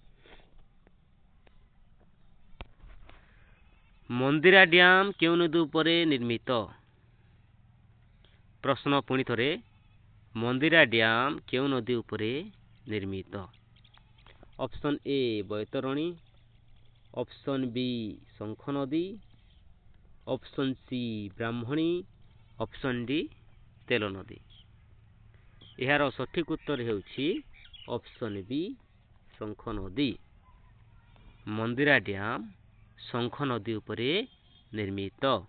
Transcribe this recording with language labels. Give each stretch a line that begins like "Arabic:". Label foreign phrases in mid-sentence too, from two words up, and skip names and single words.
Odia: ମନ୍ଦିରା ଡ୍ୟାମ୍ କେଉଁ ନଦୀ ଉପରେ ନିର୍ମିତ? ପ୍ରଶ୍ନ ପୁଣି ଥରେ, ମନ୍ଦିରା ଡ୍ୟାମ୍ କେଉଁ ନଦୀ ଉପରେ ନିର୍ମିତ? ଅପସନ୍ ଏ ବୈତରଣୀ, ଅପସନ୍ ବି ଶଙ୍ଖ ନଦୀ, ଅପସନ୍ ସି ବ୍ରାହ୍ମଣୀ, ଅପସନ୍ ଡି ତେଲ ନଦୀ। ଯାର ସଠିକ ଉତ୍ତର ହେଉଛି ଅପସନ୍ ବି ଶଙ୍ଖ ନଦୀ। ମନ୍ଦିରା ଡ୍ୟାମ୍ ଶଙ୍ଖ ନଦୀ ଉପରେ ନିର୍ମିତ।